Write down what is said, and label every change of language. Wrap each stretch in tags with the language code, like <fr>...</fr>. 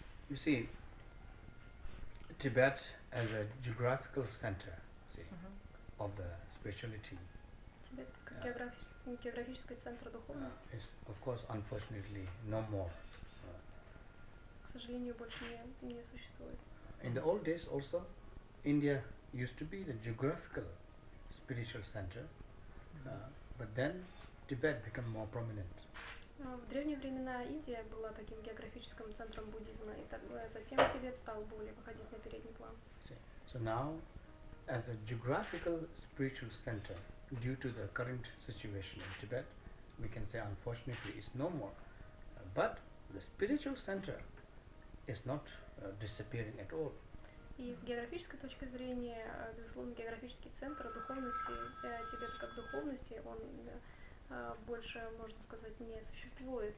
<en>You see, Tibet as a geographical center, see, of the spirituality.</en> <ru>Тибет как географический центр духовности.</ru> <en>Is of course unfortunately no more.</en> <ru>К сожалению, больше не существует.</ru> <en>In the old days also, India used to be the geographical spiritual center, but then Tibet became more prominent.</en> <ru>В древние времена Индия была таким географическим центром буддизма, и затем Тибет стал более выходить на передний план.</ru> <en>So now, as a geographical spiritual center, due to the current situation in Tibet, we can say unfortunately it's no more. But the spiritual center is not disappearing at all.</en> <ru>И с географической точки зрения, безусловно, географический центр духовности, Тибета как духовности, он больше, можно сказать, не существует.</ru>